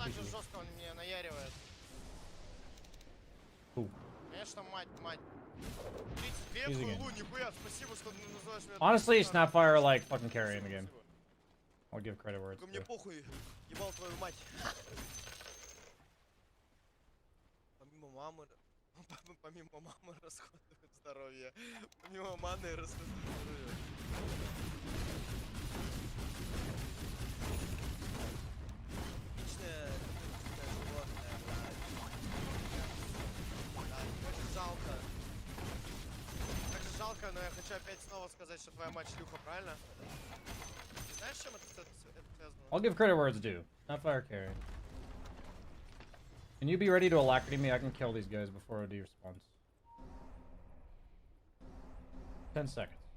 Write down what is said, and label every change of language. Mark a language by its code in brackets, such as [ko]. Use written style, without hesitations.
[ru] Жестко он меня наяривает. Ooh. Конечно, мать. [en] Easy game. [ru] Нихуя, спасибо, что называешь меня. [en] Honestly, Snapfire like fucking carry in the game. I'll give credit where it's [ru] Мне [en] due. [ru] похуй, ебал твою мать. Помимо мамы расходуют здоровье. Помимо маны расходуют здоровье. Отличное животное, блядь. Да, очень жалко. Очень жалко, но я хочу опять снова сказать, что твоя мать шлюха, правильно? Ты знаешь, с чем это связано? [en] I'll give credit where it's due. Snapfire carry. Can you be ready to alacrity me? I can kill these guys before OD responds. 10 seconds.